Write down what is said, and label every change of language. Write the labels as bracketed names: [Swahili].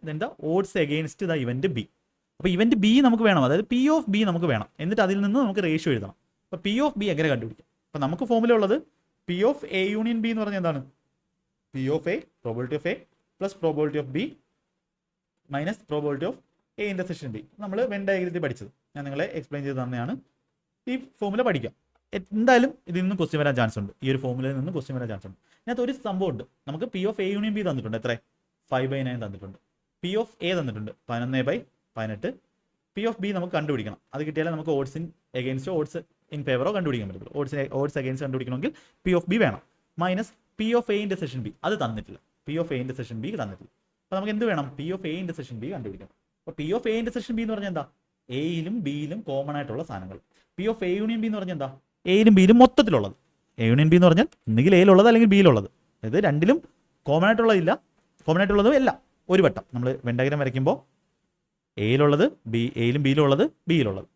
[English] Then the odds against the event B. [Malayalam] അപ്പോൾ event B നമുക്ക് വേണം, അതായത് P of B നമുക്ക് വേണം. എന്നിട്ട് അതിൽ നിന്ന് നമുക്ക് റേഷ്യോ എഴുതണം. അപ്പോൾ P of B എങ്ങനെ കണ്ടുപിടിക്കാം? അപ്പോൾ നമുക്ക് ഫോമുല ഉള്ളത് P of A union B എന്ന് പറഞ്ഞാൽ എന്താണ്? [English] P of A, probability of A plus probability of B minus probability of A intersection B. [Malayalam] നമ്മൾ വെൻ ഡയഗ്രത്തിൽ പഠിച്ചത് ഞാൻ നിങ്ങളെ എക്സ്പ്ലെയിൻ ചെയ്ത് തന്നെയാണ്. ഈ ഫോമുല പഠിക്കാം. എന്തായാലും ഇതിൽ നിന്ന് ക്വസ്റ്റ്യൻ വരാൻ ചാൻസ് ഉണ്ട്. ഈ ഒരു ഫോമുലയിൽ നിന്ന് ക്വസ്റ്റ്യൻ വരാൻ ചാൻസ് ഉണ്ട്. ഇതിനകത്ത് ഒരു സംഭവം ഉണ്ട്. നമുക്ക് P of A union B തന്നിട്ടുണ്ട്. എത്ര? 5/9 തന്നിട്ടുണ്ട്. P of A തന്നിട്ടുണ്ട് 11/18. P of B നമുക്ക് കണ്ടുപിടിക്കണം. അത് കിട്ടിയാലേ നമുക്ക് ഓഡ്സ് ഇൻ എഗെയിൻസ്റ്റോ ഓഡ്സ് ഇൻ ഫേവറോ കണ്ടുപിടിക്കാൻ പറ്റുള്ളൂ. Ods against കണ്ടുപിടിക്കണമെങ്കിൽ P of B വേണം. Minus P of A intersection B അത് തന്നിട്ടില്ല. P of A intersection B തന്നിട്ടില്ല. അപ്പോൾ നമുക്ക് എന്ത് വേണം? P of A intersection B കണ്ടുപിടിക്കണം. അപ്പോൾ P of A intersection B എന്ന് പറഞ്ഞാൽ എന്താ? എയിലും ബിയിലും കോമൺ ആയിട്ടുള്ള സാധനങ്ങൾ. P of A union B എന്ന് പറഞ്ഞാൽ എന്താ? എയിലും ബിയിലും മൊത്തത്തിലുള്ളത്. A യൂണിയൻ B എന്ന് പറഞ്ഞാൽ ഒന്നുകിൽ എയിലുള്ളത് അല്ലെങ്കിൽ ബിയിലുള്ളത്. അതായത് രണ്ടിലും കോമൺ ആയിട്ടുള്ളതും എല്ലാം ഒരു വട്ടം നമ്മൾ വെൻ ഡയഗ്രം വരയ്ക്കുമ്പോൾ എയിലുള്ളത് എയിലും ബിയിലുള്ളത് ബിയിലുള്ളത്.